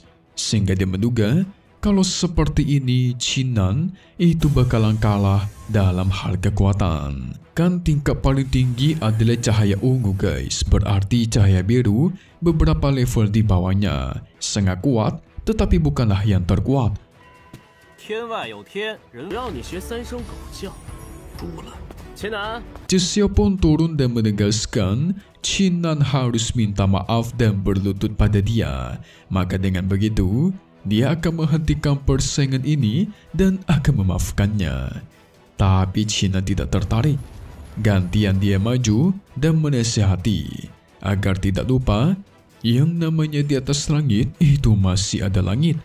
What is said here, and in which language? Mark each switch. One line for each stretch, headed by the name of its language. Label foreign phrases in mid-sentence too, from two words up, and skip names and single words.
Indonesian: Sehingga dia menduga kalau seperti ini Qinan itu bakalan kalah dalam hal kekuatan. Kan tingkat paling tinggi adalah cahaya ungu guys. Berarti cahaya biru beberapa level di bawahnya. Sangat kuat tetapi bukanlah yang terkuat.
Chinese: 天外有天，人让你学三声狗叫。输了。
Indonesian: Qinan, Xiao pun turun dan menegaskan Qinan harus minta maaf dan berlutut pada dia. Maka dengan begitu, dia akan menghentikan persaingan ini dan akan memaafkannya. Tapi Qinan tidak tertarik. Gantian dia maju dan menasihati agar tidak lupa yang namanya di atas langit itu masih ada langit.